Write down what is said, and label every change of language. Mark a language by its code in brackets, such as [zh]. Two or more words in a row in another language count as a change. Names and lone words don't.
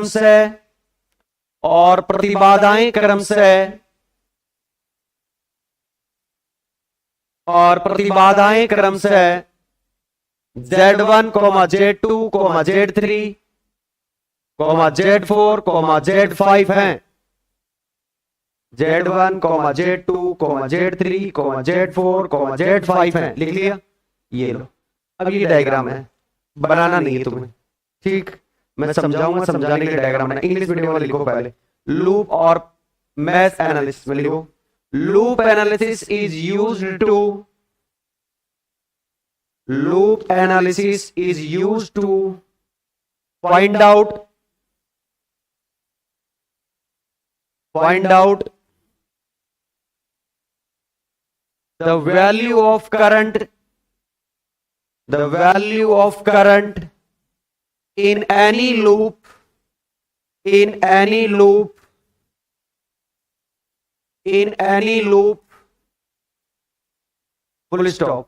[hi] क्रमशः Z1, Z2, Z3, Z4, Z5 हैं। Z1, Z2, Z3, Z4, Z5 हैं। लिख लिया? ये लो। अब ये डायग्राम है, बनाना नहीं है तुम्हें, ठीक? मैं समझाऊंगा, समझाने के लिए डायग्राम है। [en] English medium [hi] वाले लिखो पहले। लूप और मैथ एनालिसिस में लिखो। [en] loop analysis is used to find out the value of current in any loop full stop.